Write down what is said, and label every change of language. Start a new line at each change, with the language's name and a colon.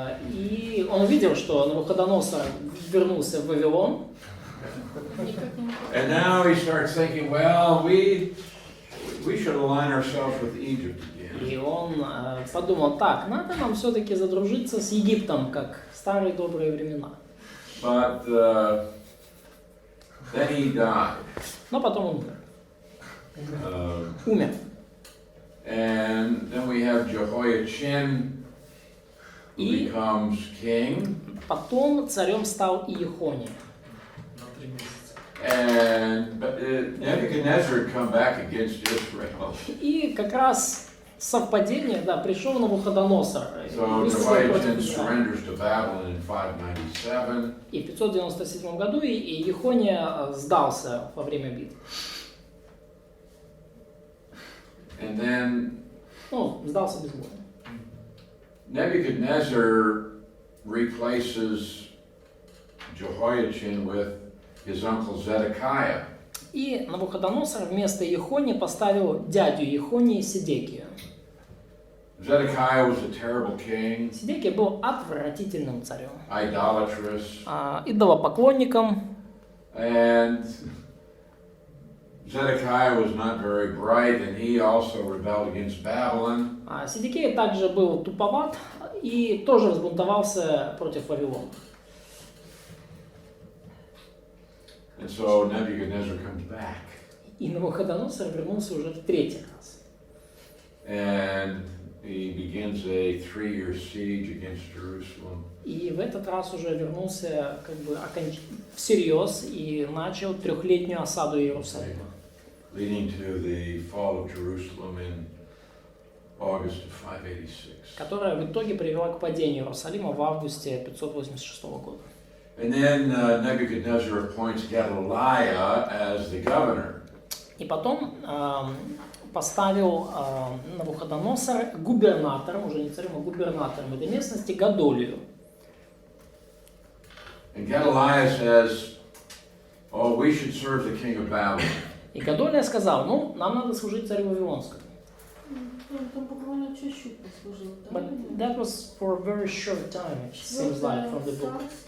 Russian: И он увидел, что Навуходоносор вернулся в Вавилон.
English: And now he starts thinking, well, we should align ourselves with Egypt again.
Russian: И он подумал, так, надо нам все-таки задружиться с Египтом, как в старые добрые времена.
English: But then he died.
Russian: Но потом он умер. Умер.
English: And then we have Jehoiachin, who
Russian: И
English: becomes king.
Russian: потом царем стал Иехония.
English: And Nebuchadnezzar had come back against Israel.
Russian: И как раз совпадение, да, пришел Навуходоносор.
English: So Jehoiachin surrenders to Babylon in 597.
Russian: И в 597 году Иехония сдался во время битвы.
English: And then
Russian: Сдался без боя.
English: Nebuchadnezzar replaces Jehoiachin with his uncle Zedekiah.
Russian: И Навуходоносор вместо Иехонии поставил дядю Иехонии Седекию.
English: Zedekiah was a terrible king,
Russian: Седекия был отвратительным царем,
English: idolatrous,
Russian: идолопоклонником.
English: and Zedekiah was not very bright, and he also rebelled against Babylon.
Russian: Седекия также был туповат и тоже взбунтовался против Вавилона.
English: And so Nebuchadnezzar comes back.
Russian: И Навуходоносор вернулся уже в третий раз.
English: And he begins a 3-year siege against Jerusalem.
Russian: И в этот раз уже вернулся как бы всерьез и начал 3-летнюю осаду Иерусалима.
English: Leading to the fall of Jerusalem in August of 586.
Russian: Которая в итоге привела к падению Иерусалима в августе 586 года.
English: And then Nebuchadnezzar appoints Gedaliah as the governor.
Russian: И потом поставил Навуходоносор губернатором, уже не царем, а губернатором этой местности Гадолию.
English: And Gedaliah says, "Oh, we should serve the king of Babylon."
Russian: И Гадолия сказал, ну, нам надо служить царю Вавилонскому. Он там буквально чуть-чуть послужил, да?
English: But that was for a very short time, it seems like, from the book.